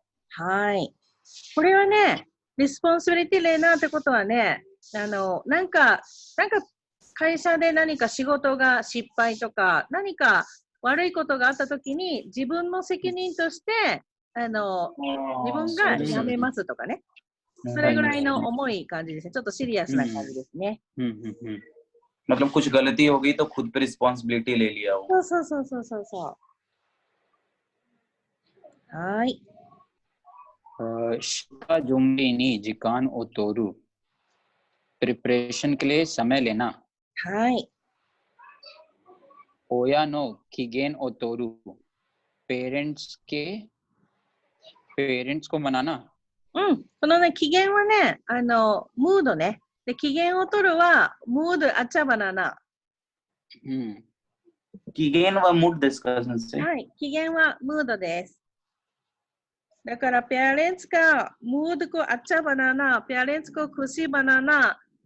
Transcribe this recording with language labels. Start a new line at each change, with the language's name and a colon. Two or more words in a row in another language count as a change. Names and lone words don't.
Japanese: はい。これはね、responsibility レナってことはね、なんか会社で何か仕事が失敗とか、何か悪いことがあったときに、自分の責任として、自分が辞めますとかね。それぐらいの重い感じですね。ちょっとシリアスな感じですね。
Hindi: मतलब कुछ गलती हो गई तो खुद पे रिस्पांसिबिलिटी ले लिया हो.
Japanese: そう。はい。しかじゅんびに時間を取る
Hindi: प्रिपरेशन के लिए समय लेना.
Japanese: はい。親の機嫌を取る
Hindi: पेरेंट्स को मनाना.
Japanese: うん。このね、機嫌はね、ムードね。で、機嫌を取るは、ムードあちゃばなな。機嫌はムードですか、先生？はい。機嫌はムードです。だから、ペアレンツか、ムードこあっちゃばなな、ペアレンツこくしばなな。